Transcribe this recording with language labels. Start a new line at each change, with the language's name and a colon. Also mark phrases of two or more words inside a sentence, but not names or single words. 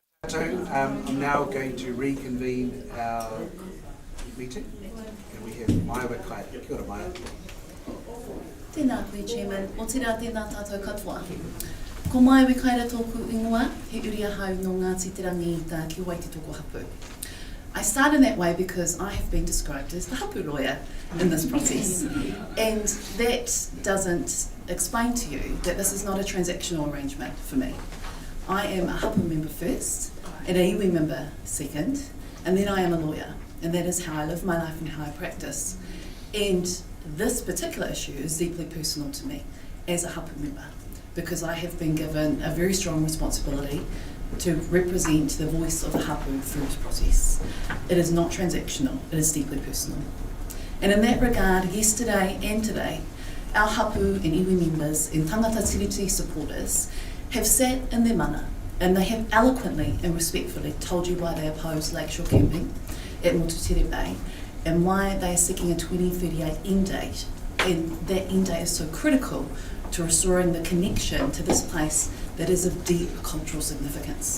Māori: tātou.
English: I'm now going to reconvene our meeting. And we have Maia Kaida.
Māori: Kia ora,
English: Maia.
Māori: Tēnā koe, Chairman. O te rā tēnā tātou katoa. Ko mai wikaira tōku ingoa, he uri ahau no Ngāti Turangi-Tongariro ki Waiti tōku hapu.
English: I start in that way because I have been described as the hapu lawyer in this process. And that doesn't explain to you that this is not a transactional arrangement for me. I am a hapu member first, and a iwi member second, and then I am a lawyer. And that is how I live my life and how I practice. And this particular issue is deeply personal to me as a hapu member, because I have been given a very strong responsibility to represent the voice of the hapu through this process. It is not transactional, it is deeply personal. And in that regard, yesterday and today, our hapu and iwi members and
Māori: tangata tiriti
English: supporters have sat in their mana, and they have eloquently and respectfully told you why they oppose lakeshore camping at Motutere Bay and why they are seeking a 2038 end date, and that end date is so critical to restoring the connection to this place that is of deep cultural significance.